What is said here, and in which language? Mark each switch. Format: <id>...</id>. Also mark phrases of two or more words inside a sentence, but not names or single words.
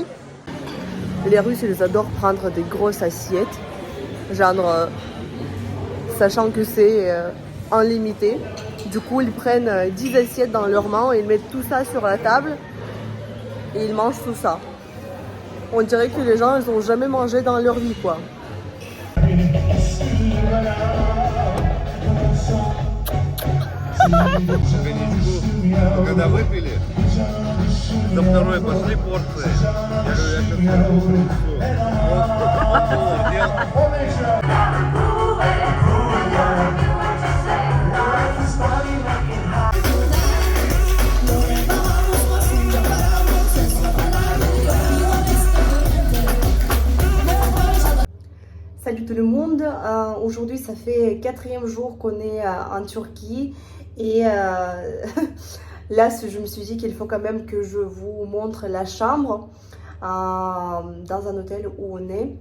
<fr>Les Russes, ils adorent prendre des grosses assiettes, genre, sachant que c'est illimité. Du coup, ils prennent 10 assiettes dans leurs mains et ils mettent tout ça sur la table et ils mangent tout ça. On dirait que les gens, ils n'ont jamais mangé dans leur vie, quoi.</fr> <ru>Когда выпили, за второй пошли порции. Я говорю, я</ru> <fr>Salut tout le monde, aujourd'hui ça fait 4e jour qu'on est en Turquie et là je me suis dit qu'il faut quand même que je vous montre la chambre dans un hôtel où on est.</fr>